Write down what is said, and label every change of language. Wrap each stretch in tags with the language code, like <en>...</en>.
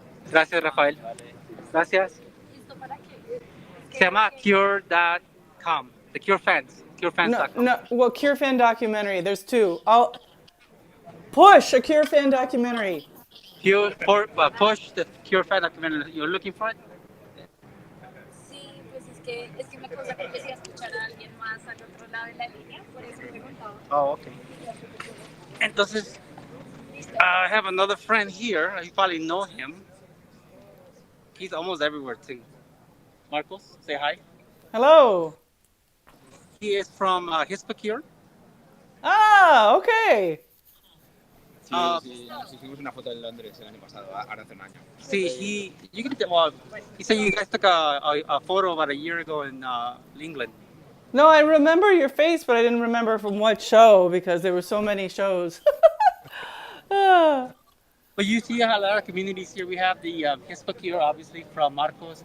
<es>Gracias, Rafael. Gracias. Se llama Cure.com. The Cure Fans. No,</es> <en>CureFans.com. no. Well, Cure fan documentary. There's two. I'll push a Cure fan documentary. Push the Cure Fan documentary. You're looking for it?</en> <es>Sí, pues es que me causa curiosidad escuchar a alguien más al otro lado de la línea, por eso preguntaba.</es> <en>Oh, okay.</en> <es>Entonces,</es> <en>I have another friend here. You probably know him. He's almost everywhere too. Marcos, say hi. Hello. He is from Cure. Ah, okay.</en> <es>Sí, nos hicimos una foto en Londres el año pasado, ahora hace un año.</es> <en>See, he said you guys took a photo about a year ago in England. No, I remember your face, but I didn't remember from what show because there were so many shows. Ah. But you see a lot of communities here. We have the Cure, obviously, from Marcos.</en>